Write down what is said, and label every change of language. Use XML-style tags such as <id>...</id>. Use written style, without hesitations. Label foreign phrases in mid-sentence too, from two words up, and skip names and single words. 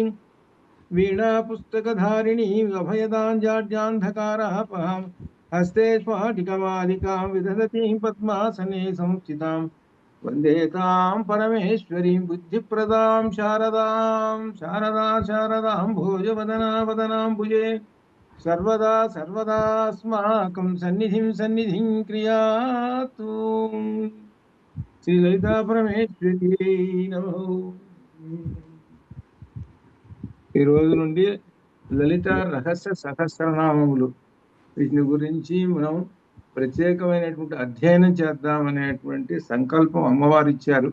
<sa>वीणापुस्तकधारिणीं अभयदां जाड्यान्धकारापहां हस्ते स्फाटिकमालिकां विदधतीं पद्मासने संस्थितां वन्दे तां परमेश्वरीं बुद्धिप्रदां शारदां भोजवदनावदनाम्बुजे सर्वदा सर्वदास्माकं सन्निधिं क्रियातु। శ్రీ లలితా పరమేశ్వరి నమః.</sa> <te>ఈ రోజు నుండి లలిత రహస్య సహస్రనామములు వీటిని గురించి మనం ప్రత్యేకమైనటువంటి అధ్యయనం చేద్దామనేటువంటి సంకల్పం అమ్మవారు ఇచ్చారు.</te>